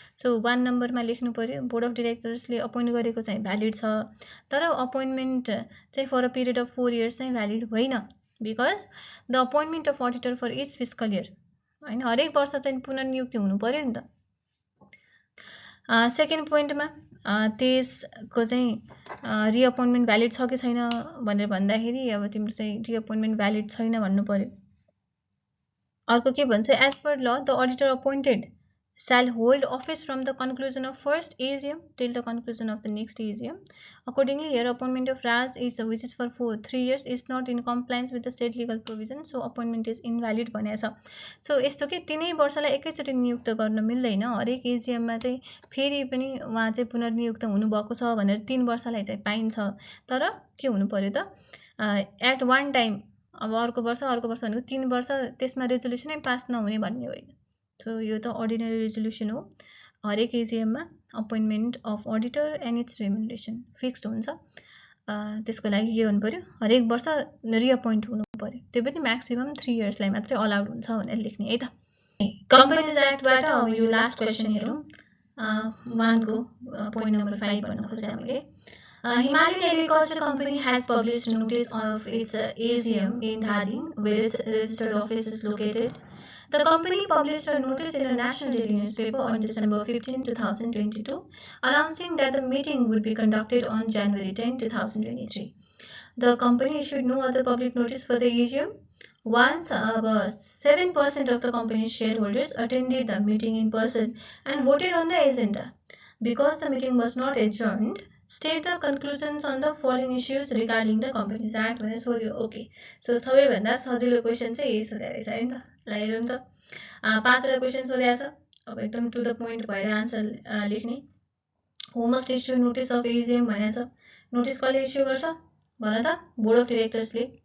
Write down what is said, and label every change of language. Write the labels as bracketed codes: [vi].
[ne] So 1 नम्बरमा लेख्नु पर्यो, बोर्ड अफ डिरेक्टर्सले अपोइन्ट गरेको चाहिँ भ्यालिड छ, तर अपोइन्टमेन्ट चाहिँ for a period of 4 years चाहिँ भ्यालिड होइन, [en] because the appointment of auditor for each fiscal year [ne] होइन, हरेक वर्ष चाहिँ पुनर्नियुक्ति हुनु पर्यो नि त. सेकेन्ड पोइन्टमा त्यसको चाहिँ रिअपोइन्टमेन्ट भ्यालिड छ कि छैन भनेर भन्दाखेरि अब तिम्रो चाहिँ रिअपोइन्टमेन्ट भ्यालिड छैन भन्नु पर्यो. अर्को के भन्छ, [en] As per law the auditor appointed shall hold office from the conclusion of first AGM till the conclusion of the next AGM. Accordingly, here appointment of Raj is which is for 3 years is not in compliance with the said legal provision, so appointment is invalid [ne] भनेको छ. So यस्तो कि 3 वर्षलाई एकैचोटि नियुक्त गर्न मिल्दैन, हरेक एजिएममा चाहिँ फेरि पनि उहाँ चाहिँ पुनर्नियुक्त हुनुभएको छ भनेर 3 वर्षलाई चाहिँ पाइन्छ. तर के हुनु पर्यो त एट वान टाइम, अब अर्को वर्ष भनेको 3 वर्ष त्यसमा रेजोल्युसनै पास नहुने भन्ने होइन. सो यो त अर्डिनरी रेजोल्युसन हो. हरेक एजिएममा appointment of auditor and it's रेम्युनरेसन fixed हुन्छ. त्यसको लागि के गर्नु पर्यो, हरेक वर्ष रिअपोइन्ट हुनु पर्यो, त्यो पनि म्याक्सिमम 3 इयर्सलाई मात्रै अलाउड हुन्छ भनेर लेख्ने है त. कम्पनीज एक्टबाट अब यो लास्ट क्वेसन हेरौँ. 1 को पोइन्ट नम्बर 5 भन्न खोजेँ मैले. [en] Himalayan Agriculture Company has published notice of its AGM in Dhading, where its registered office is located. The company published a notice in a national daily newspaper on December 15, 2022, announcing that the meeting would be conducted on January 10, 2023. The company issued no other public notice for the AGM. Once 7% of the company's shareholders attended the meeting in person and voted on the agenda. Because the meeting was not adjourned, state the conclusions on the following issues regarding the Companies Act [ne] भनेर सोध्यो. Okay, so सबैभन्दा सजिलो question चाहिँ यही सोधेको रहेछ है नि त. ल हेरौँ त. 5वटा क्वेसन सोधेको छ. अब एकदम टु द पोइन्ट भएर आन्सर लेख्ने. [en] who must issue notice of AGM [ne] भनेको छ. नोटिस कसले इस्यु गर्छ भन त? Board of डिरेक्टर्सले.